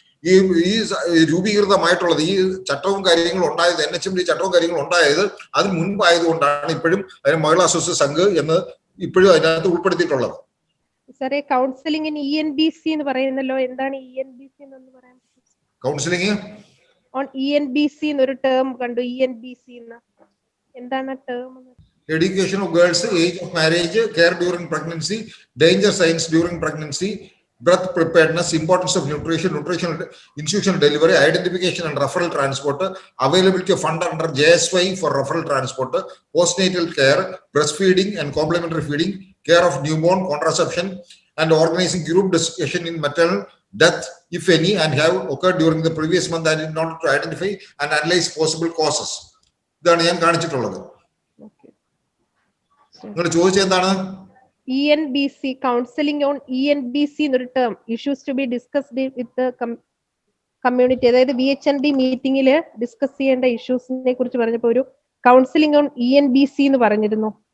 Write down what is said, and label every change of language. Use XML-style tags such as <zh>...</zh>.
<ml>ഈ രൂപീകൃതമായിട്ടുള്ളത്, ഈ ചട്ടവും കാര്യങ്ങളും ഉണ്ടായത്, NHMD ചട്ടവും കാര്യങ്ങളും ഉണ്ടായത് അതിന് മുൻപായതുകൊണ്ടാണ് ഇപ്പോഴും അതിന് മഹിളാ സ്വസ്ഥ സംഘ് എന്ന് ഇപ്പോഴും അതിനകത്ത് ഉൾപ്പെടുത്തിയിട്ടുള്ളത്. സാറേ, കൗൺസിലിംഗിന് ENBC എന്ന് പറയുന്നല്ലോ, എന്താണ് ENBC എന്ന് പറയാൻ?</ml> <en>counselling</en> <ml>ഓൺ ENBC എന്നൊരു ടേം കണ്ടു. ENBC എന്താണ് term?</ml> <en>Education of girls, age of marriage, care during pregnancy, danger signs during pregnancy, birth preparedness, importance of nutrition, institutional delivery, identification and referral transport, availability of fund under JSY for referral transport, postnatal care, breastfeeding and complementary feeding, care of newborn, contraception, and organizing group discussion in maternal death, if any, and have occurred during the previous month, and in order to identify and analyze possible causes.</en> <ml>ഇതാണ് ഞാൻ കാണിച്ചിട്ടുള്ളത്. നിങ്ങൾ ചോദിച്ചത് എന്താണ്?</ml> <en>ENBC, counselling on ENBC എന്നൊരു term, issues to be discussed with community.</en> <ml>അതായത് VHND മീറ്റിംഗിൽ discuss ചെയ്യേണ്ട ഇഷ്യൂസിനെ കുറിച്ച് പറഞ്ഞപ്പോൾ ഒരു കൗൺസിലിംഗ് ഓൺ ENBC എന്ന് പറഞ്ഞിരുന്നു.</ml>